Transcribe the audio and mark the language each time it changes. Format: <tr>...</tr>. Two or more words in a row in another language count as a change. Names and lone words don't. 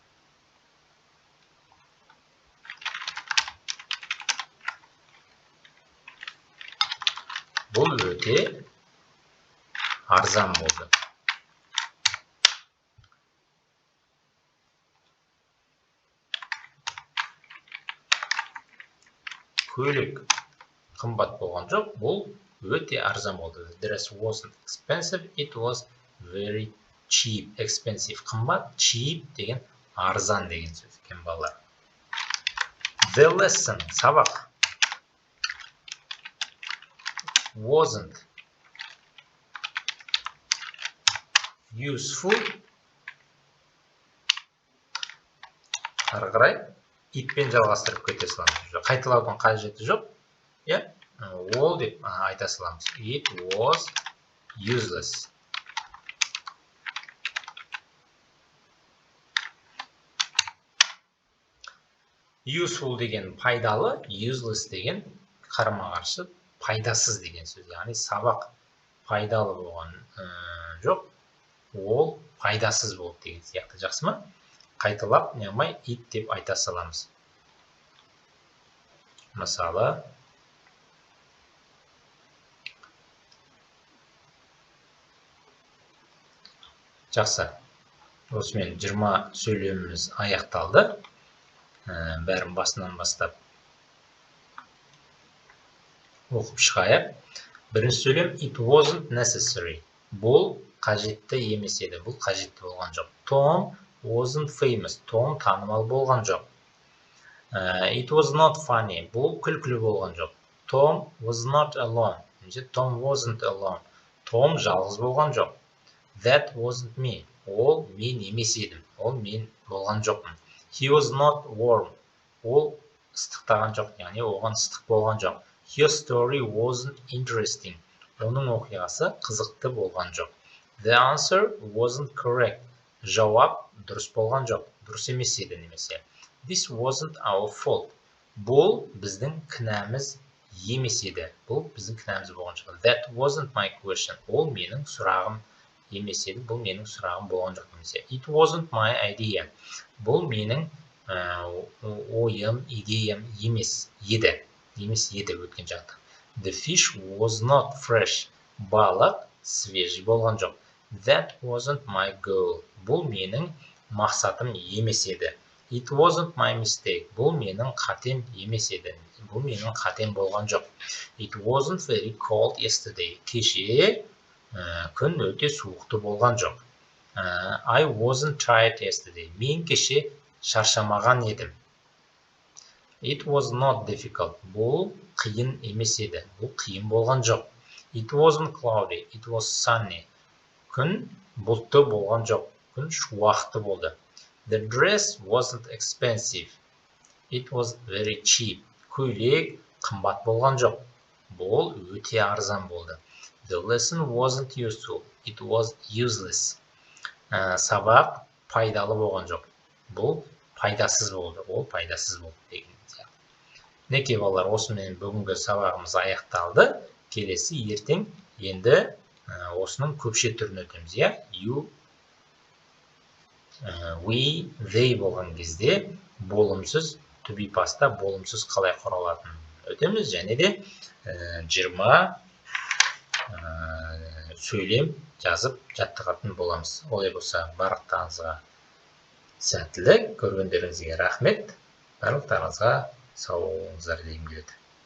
<kk>Бұл өте арзан болды. Көйлек қымбат болған жоқ, бұл өте арзан болды.</kk> <en>The dress wasn't expensive, it was very cheap.</en> <kk>Expensive қымбат, cheap деген арзан деген сөз екен балалар. The lesson сабақ wasn't useful. Ары қарай итпен жалғастырып кете саламыз. Қайталаудың қажеті жоқ. All деп айта саламыз.</kk> <en>It was useless.</en> <kk>Useful деген пайдалы, useless деген қарама-қарсы пайдасыз деген сөз. Яғни сабақ пайдалы болған жоқ, ол пайдасыз болды деген сияқты. Жақсы ма? Қайталап, неғылмай it деп айта саламыз. Мысалы, жақсы. Осымен 20 сөйлеміміз аяқталды. Бәрін басынан бастап оқып шығайық. Бірінші сөйлем</kk> <en>it wasn't necessary.</en> <kk>Бұл қажетті емес еді. Бұл қажетті болған жоқ.</kk> <en>Tom wasn't famous.</en> <kk>Том танымал болған жоқ.</kk> <en>It was not funny.</en> <kk>Бұл күлкілі болған жоқ.</kk> <en>Tom was not alone. Tom wasn't alone.</en> <kk>Том жалғыз болған жоқ.</kk> <en>That wasn't me.</en> <kk>Ол мен емес едім. Ол мен болған жоқпын.</kk> <en>He was not warm.</en> <kk>Ол ыстықтаған жоқ. Яғни оған ыстық болған жоқ.</kk> <en>Your story wasn't interesting.</en> <kk>Оның оқиғасы қызықты болған жоқ.</kk> <en>The answer wasn't correct.</en> <kk>Жауап дұрыс болған жоқ. Дұрыс емес еді немесе.</kk> <en>This wasn't our fault.</en> <kk>Бұл біздің кінәміз емес еді. Бұл біздің кінәміз болған жоқ.</kk> <en>That wasn't my question.</en> <kk>Ол менің сұрағым емес еді. Бұл менің сұрағым болған жоқ немесе.</kk> <en>It wasn't my idea.</en> <kk>Бұл менің ойым, идеям емес еді. Немес еді өткен жақта.</kk> <en>The fish was not fresh.</en> <kk>Балық свежий болған жоқ.</kk> <en>That wasn't my goal.</en> <kk>Бұл менің мақсатым емес еді.</kk> <en>It wasn't my mistake.</en> <kk>Бұл менің қатем емес еді. Бұл менің қатем болған жоқ.</kk> <en>It wasn't very cold yesterday.</en> <kk>Кеше күн өте суықты болған жоқ.</kk> <en>I wasn't tired yesterday.</en> <kk>Мен кеше шаршамаған едім.</kk> <en>It was not difficult.</en> <kk>Бұл қиын емес еді. Бұл қиын болған жоқ.</kk> <en>It wasn't cloudy. It was sunny.</en> <kk>Күн бұлтты болған жоқ. Күн шуақты болды.</kk> <en>The dress wasn't expensive. It was very cheap.</en> <kk>Көйлек қымбат болған жоқ. Бұл өте арзан болды.</kk> <en>The lesson wasn't useful. It was useless.</en> <kk>Сабақ пайдалы болған жоқ. Бұл пайдасыз болды. Ол пайдасыз болды деген сияқты. Мінекей балалар, осымен бүгінгі сабағымыз аяқталды. Келесі ертең енді осының көпше түрін өтеміз.</kk> <en>You, we, they</en> <kk>болған кезде болымсыз,</kk> <en>to be pastта</en> <kk>болымсыз қалай құралатынын өтеміз. Және де 20 сөйлем жазып жаттығатын боламыз. Олай болса, барлықтарыңызға сәттілік, көргендеріңізге рахмет. Барлықтарыңызға сау болыңыздар дегім келеді.</kk>